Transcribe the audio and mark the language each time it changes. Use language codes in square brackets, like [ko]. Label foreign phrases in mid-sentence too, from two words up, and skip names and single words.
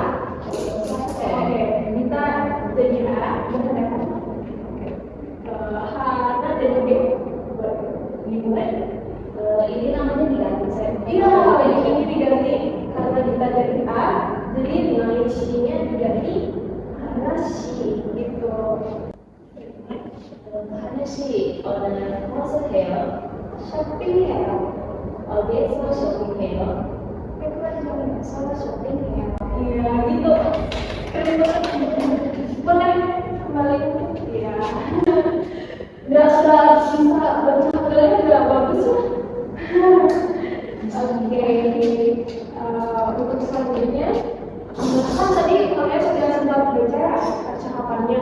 [id] Oke, kita jadi A, Hana jadi B. Boleh? ini namanya diganti saya. Iya, ini diganti karena kita jadi A, jadi nilai C-nya diganti karena C gitu. [ko] 하나씩 하세요. 쇼핑해요. 어디에서 쇼핑해요? 백화점에서 쇼핑해요. [id] Iya, gitu. Keren banget. Boleh kembali? Iya. Udah bisa bercakapnya udah bagus lah. Oke. Untuk selanjutnya, kan tadi kalian sudah sempat baca percakapannya.